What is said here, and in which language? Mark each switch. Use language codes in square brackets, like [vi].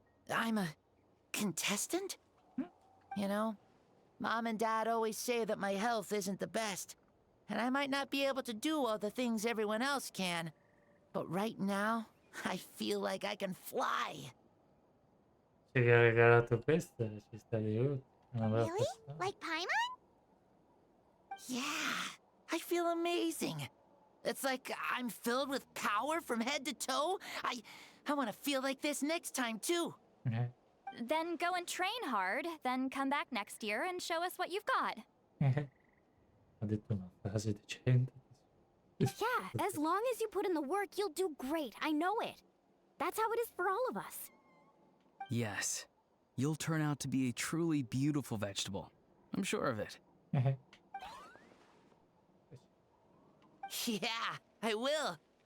[en] I'm a contestant? You know, Mom and Dad always say that my health isn't the best, and I might not be able to do all the things everyone else can. But right now, I feel like I can fly. [it] Ci ha regalato questa, ci sta di brutto. Una bella [en] Really? [it] persona. [en] Like Paimon? Yeah, I feel amazing. It's like I'm filled with power from head to toe. I want to feel like this next time, too. Then go and train hard, then come back next year and show us what you've got. [it] Ha detto una frase decente. [en] Yeah, as long as you put in the work, you'll do great. I know it. That's how it is for all of us. Yes. You'll turn out to be a truly beautiful vegetable. I'm sure of it. Yeah, I will.